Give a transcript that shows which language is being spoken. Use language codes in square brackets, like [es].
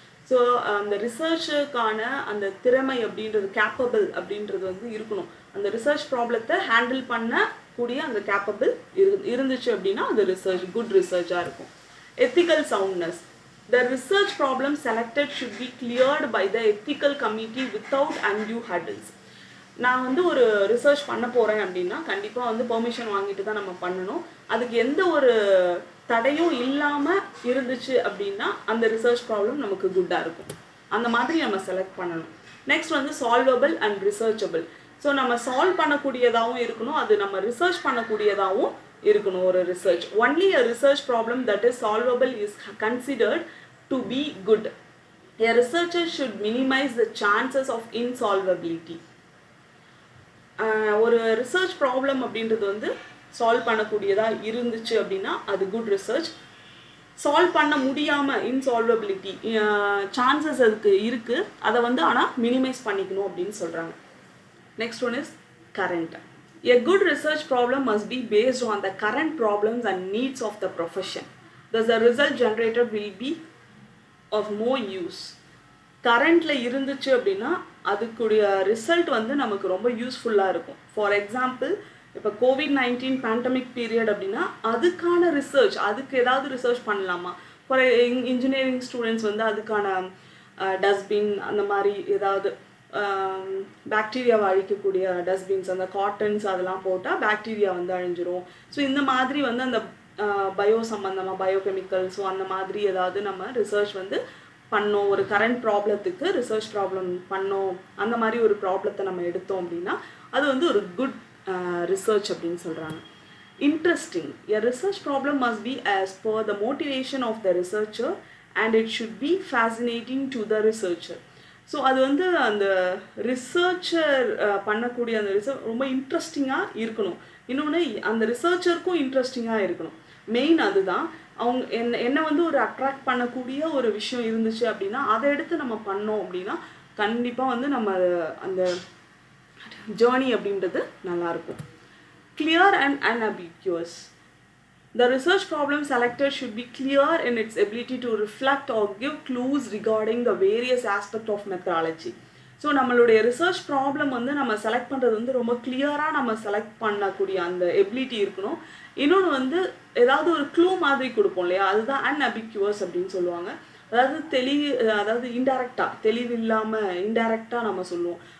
[ta] So அந்த ரிசர்ச்சுக்கான அந்த திறமை அப்படின்றது, கேப்பபிள் அப்படின்றது வந்து இருக்கணும். அந்த ரிசர்ச் ப்ராப்ளத்தை ஹேண்டில் பண்ணக்கூடிய அந்த கேப்பபிள் இருந்துச்சு அப்படின்னா அது ரிசர்ச் குட் ரிசர்ச்சாக இருக்கும். [en] Ethical soundness. The research problem selected should be cleared by the ethical committee without undue hurdles. [ta] நான் வந்து ஒரு ரிசர்ச் பண்ண போகிறேன் அப்படின்னா கண்டிப்பாக வந்து பெர்மிஷன் வாங்கிட்டு தான் நம்ம பண்ணணும். அதுக்கு எந்த ஒரு தடையும் இல்லாமல் இருந்துச்சு அப்படின்னா அந்த ரிசர்ச் ப்ராப்ளம் நமக்கு குட்டாக இருக்கும். அந்த மாதிரி நம்ம செலக்ட் பண்ணணும். நெக்ஸ்ட் வந்து [en] Solvable and researchable. [ta] ஸோ நம்ம சால்வ் பண்ணக்கூடியதாகவும் இருக்கணும், அது நம்ம ரிசர்ச் பண்ணக்கூடியதாகவும் இருக்கணும் ஒரு research. [en] Only a research problem that is solvable is considered to be good. A researcher should minimize the chances of insolvability. [ta] ஒரு ரிசர்ச் ப்ராப்ளம் அப்படின்றது வந்து சால்வ் பண்ணக்கூடியதாக இருந்துச்சு அப்படின்னா அது குட் ரிசர்ச். சால்வ் பண்ண முடியாமல் இன்சால்வபிலிட்டி சான்சஸ் அதுக்கு இருக்குது, அதை வந்து ஆனால் மினிமைஸ் பண்ணிக்கணும் அப்படின்னு சொல்கிறாங்க. [en] Next one is current. A good research problem must be based on the current problems and needs of the profession. Thus, the result generated will be of more use. [ta] கரண்ட்டில் இருந்துச்சு அப்படின்னா அதுக்குடைய ரிசல்ட் வந்து நமக்கு ரொம்ப யூஸ்ஃபுல்லாக இருக்கும். ஃபார் எக்ஸாம்பிள், இப்போ COVID-19 pandemic period அப்படின்னா அதுக்கான ரிசர்ச், அதுக்கு ஏதாவது ரிசர்ச் பண்ணலாமா? ஃபார் இன்ஜினியரிங் ஸ்டூடெண்ட்ஸ் வந்து அதுக்கான டஸ்ட்பின் அந்த மாதிரி ஏதாவது பாக்டீரியாவை அழிக்கக்கூடிய டஸ்ட்பின்ஸ், அந்த காட்டன்ஸ் அதெல்லாம் போட்டால் பாக்டீரியா வந்து அழிஞ்சிரும். ஸோ இந்த மாதிரி வந்து அந்த பயோ சம்மந்தமாக பயோகெமிக்கல்ஸோ அந்த மாதிரி ஏதாவது நம்ம ரிசர்ச் வந்து பண்ணோம், ஒரு கரண்ட் ப்ராப்ளத்துக்கு ரிசர்ச் ப்ராப்ளம் பண்ணோம், அந்த மாதிரி ஒரு ப்ராப்ளத்தை நம்ம எடுத்தோம் அப்படின்னா அது வந்து ஒரு குட் ரிசர்ச் அப்படின்னு சொல்கிறாங்க. [en] Interesting. A research problem must be as per the motivation of the researcher and it should be fascinating to the researcher. [ta] So அது வந்து அந்த ரிசர்ச்சர் பண்ணக்கூடிய அந்த ரிசர்ச் ரொம்ப இன்ட்ரெஸ்டிங்காக இருக்கணும். இன்னொன்று அந்த ரிசர்ச்சருக்கும் இன்ட்ரெஸ்டிங்காக இருக்கணும். மெயின் அதுதான். அவங்க என்ன வந்து ஒரு அட்ராக்ட் பண்ணக்கூடிய ஒரு விஷயம் இருந்துச்சு அப்படின்னா அதை எடுத்து நம்ம பண்ணோம் அப்படின்னா கண்டிப்பாக வந்து நம்ம அந்த ஜேர்னி அப்படின்றது நல்லாயிருக்கும். [en] Clear and unambiguous. The research problem selected should be clear in its ability to reflect or give clues regarding the various aspects of methodology. [ta] So நம்மளுடைய ரிசர்ச் ப்ராப்ளம் வந்து நம்ம செலக்ட் பண்ணுறது வந்து ரொம்ப கிளியராக நம்ம செலக்ட் பண்ணக்கூடிய அந்த எபிலிட்டி இருக்கணும். இன்னொன்று வந்து ஏதாவது ஒரு க்ளூ மாதிரி கொடுப்போம் இல்லையா, அதுதான் அன்அம்பிக்யூவஸ் அப்படின்னு சொல்லுவாங்க. அதாவது இன்டைரக்டாக, தெளிவில்லாமல் இன்டைரக்டாக நம்ம சொல்லுவோம்.